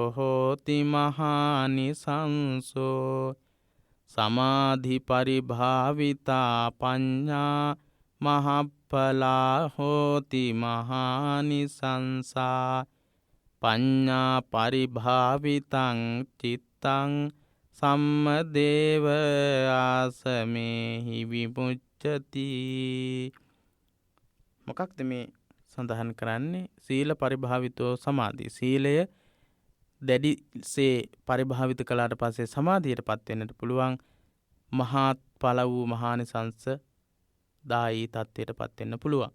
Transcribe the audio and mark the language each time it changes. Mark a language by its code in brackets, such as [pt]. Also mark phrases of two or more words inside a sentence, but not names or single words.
[pi] හෝති මහානිසංසෝ සමාධි පරිභාවිතා පඤ්ඤා මහප්පලා හෝති මහානිසංසා පඤ්ඤා පරිභාවිතං චිත්තං සම්මදේව ආසමේහි විමුච්ඡති. [si] මොකක්ද මේ සඳහන් කරන්නේ? [pi] සීල පරිභාවිතෝ සමාධි. [si] සීලය දැඩිසේ පරිභාවිත කළාට පස්සේ සමාධියට පත් වෙන්නට පුළුවන් මහත් ඵල වූ මහානිසංස දායි තත්ත්වයට පත් වෙන්න පුළුවන්.